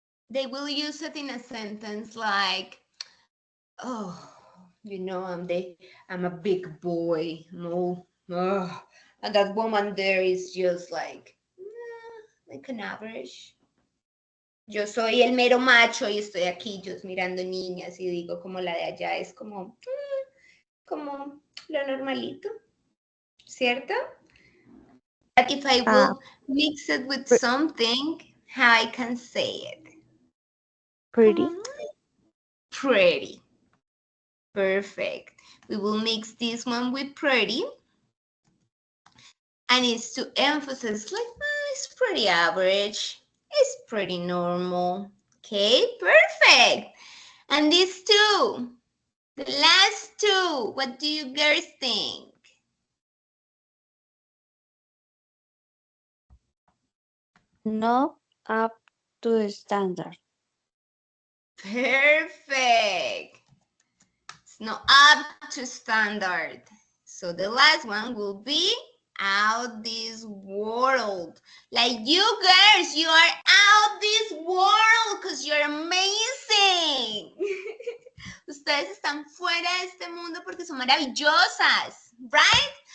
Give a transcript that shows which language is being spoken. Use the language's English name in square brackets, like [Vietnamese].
[English] They will use it in a sentence like, oh, you know, I'm a big boy. No, and that woman there is just like an average. [Spanish] Yo soy el mero macho y estoy aquí [English] just [Spanish] mirando niñas y digo como la de allá es como lo normalito, ¿cierto? [English] But if I will mix it with something, how I can say it? Pretty. Pretty. Perfect. We will mix this one with pretty. And it's to emphasize like, it's pretty average. It's pretty normal. Okay, perfect. And these two, the last two, what do you girls think? Not up to the standard. Perfect. It's not up to standard. So the last one will be out this world. Like you girls, you are out this world because you're amazing. [Spanish] Ustedes están fuera de este mundo porque son maravillosas, [English] right?